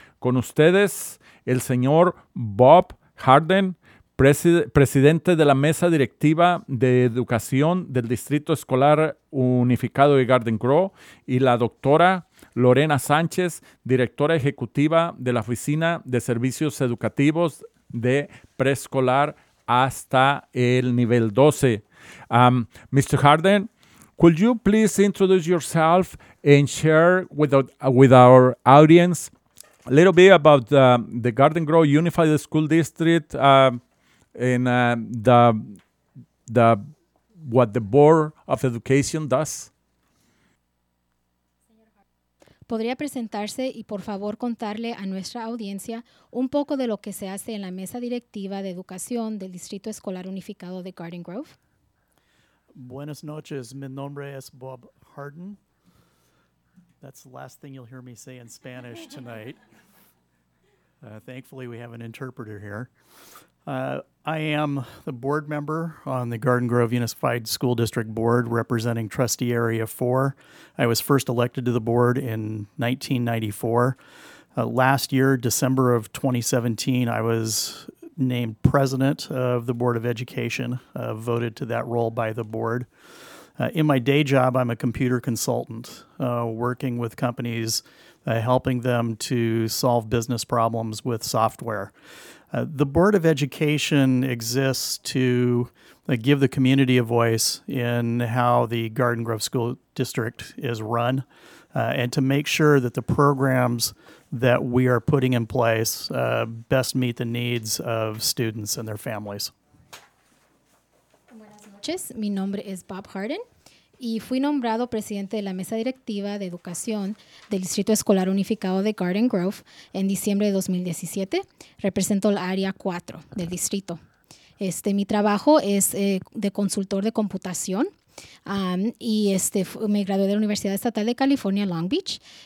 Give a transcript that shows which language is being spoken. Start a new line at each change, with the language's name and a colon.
Spanish: Con ustedes, el señor Bob Harden, presidente de la Mesa Directiva de Educación del Distrito Escolar Unificado de Garden Grove, y la doctora Lorena Sánchez, directora ejecutiva de la Oficina de Servicios Educativos de Preescolar hasta el nivel 12. Mr.
English: Harden, could you please introduce yourself and share with our audience a little bit about the Garden Grove Unified School District and what the Board of Education does?
Spanish: ¿Podría presentarse y por favor contarle a nuestra audiencia un poco de lo que se hace en la Mesa Directiva de Educación del Distrito Escolar Unificado de Garden Grove? Buenas noches. Mi nombre es Bob Harden.
English: That's the last thing you'll hear me say in Spanish tonight. Thankfully, we have an interpreter here. I am the board member on the Garden Grove Unified School District Board representing Trustee Area 4. I was first elected to the board in 1994. Last year, December of 2017, I was named president of the Board of Education, voted to that role by the board. In my day job, I'm a computer consultant, working with companies, helping them to solve business problems with software. The Board of Education exists to give the community a voice in how the Garden Grove School District is run, and to make sure that the programs that we are putting in place best meet the needs of students and their families.
Spanish: Mi nombre es Bob Harden y fui nombrado presidente de la Mesa Directiva de Educación del Distrito Escolar Unificado de Garden Grove en diciembre de 2017. Represento la área 4 del distrito. Mi trabajo es de consultor de computación y me gradué de la Universidad Estatal de California, Long Beach.